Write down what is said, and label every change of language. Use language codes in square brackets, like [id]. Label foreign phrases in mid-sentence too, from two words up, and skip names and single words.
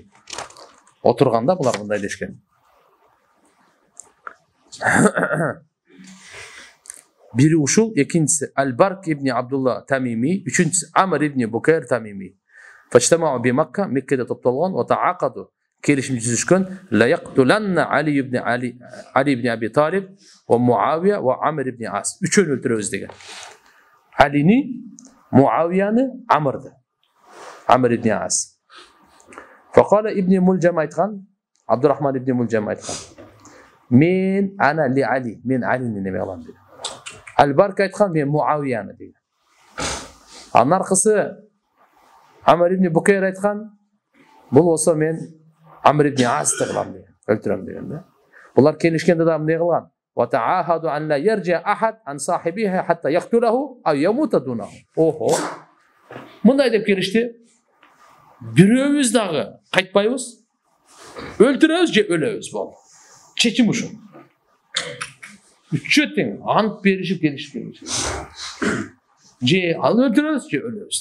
[ky] Отурганда булар мындай дешкен. Biri ушул, экинчиси Аль-Барк ибн Абдулла Тамими, үчүнчүсү Амр ибн Букайр Тамими. [ar] فاجتمعوا بمكة, [ky] Меккеде топтолгон, [ar] وتعاقدوا, [ky] келишим түзүшкөн, [ar] ليقتلن علي بن أبي طالب ومعاوية وعمرو بن العاص. [ky] Үчөөнү өлтүрөбүз деген. Алини, Муавияны, Амрды. Амр ибн Ас. [ar] فقال ابن ملجم [ky] айткан, Абдурахман ибн Мулжам айткан: мен [ar] أنا لعلي, [ky] мен Алини неме кылам деген. Аль-Барк айткан: мен Муавияны деген. Анын аркысы Амр ибн Букайр айткан: бул болсо мен Амр ибн Асты кылам деген, өлтүрөм деген да. Булар келишкенде да эмне кылган? [ar] وتعاهدوا أن لا يرجع أحد عن صاحبه حتى يقتله أو يموت دونه. [ky] Охо. Мындай деп келишти. Бирөөбүз дагы кайтпайбыз. Өлтүрөбүз же өлөбүз болду. Чечим ушул. Үчөө тең ант беришип келишкен. Же ал өлтүрөбүз же өлөбүз.